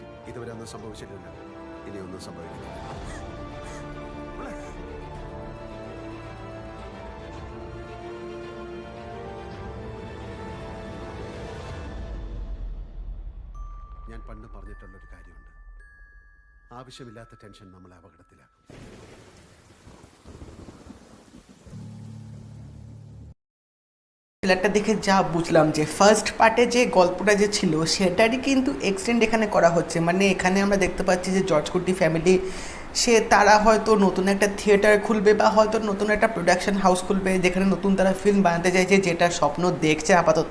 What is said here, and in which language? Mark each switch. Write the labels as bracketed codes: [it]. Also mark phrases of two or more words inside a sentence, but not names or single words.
[ml] ഇതുവരെ ഒന്നും സംഭവിച്ചിട്ടില്ല, ഇനിയൊന്നും സംഭവിക്കില്ല. ഞാൻ പണ്ട് പറഞ്ഞിട്ടുള്ളൊരു കാര്യമുണ്ട്, ആവശ്യമില്ലാത്ത ടെൻഷൻ നമ്മളെ അപകടത്തിലാക്കും. [bn] ট্রেলারটা দেখে যা বুঝলাম যে ফার্স্ট পার্টে যে গল্পটা যে ছিল সেটারই কিন্তু এক্সটেন্ড এখানে করা হচ্ছে। মানে এখানে আমরা দেখতে পাচ্ছি যে জর্জ কুটি ফ্যামিলি তারা হয়তো নতুন একটা থিয়েটার খুলবে বা হয়তো নতুন একটা [en] production house [bn] খুলবে, যেখানে নতুন তারা ফিল্ম বানাতে চাইছে, যেটা স্বপ্ন দেখছে আপাতত।